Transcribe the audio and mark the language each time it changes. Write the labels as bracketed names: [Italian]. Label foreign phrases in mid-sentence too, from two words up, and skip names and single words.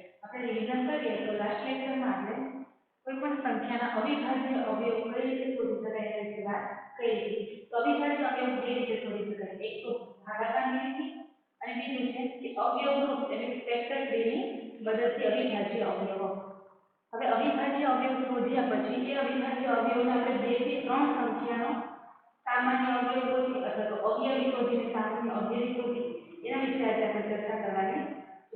[Gujarati] આપણે રિવિઝન કરીએ તો [English] last lectureમાં [Gujarati] આપણે કોઈ પણ સંખ્યાના અવિભાજ્ય અવયવ કઈ રીતે શોધી શકાય એના વિશે વાત કરી હતી. તો અવિભાજ્ય અવયવ બે રીતે શોધી શકાય, એક તો ભાગાકારની રીત અને બીજું છે કે અવયવરૂપ એટલે [English] factor treeની [Gujarati] મદદથી અવિભાજ્ય અવયવો. હવે અવિભાજ્ય અવયવ શોધ્યા પછી એ અવિભાજ્ય અવયવને આપણે 2 થી 3 સંખ્યાનો સામાન્ય અવયવ હોતી અથવા તો અવયવી શોધીને સામાન્ય અવયવી શોધી એના વિષે આજ આપણે ચર્ચા કરવાની છે.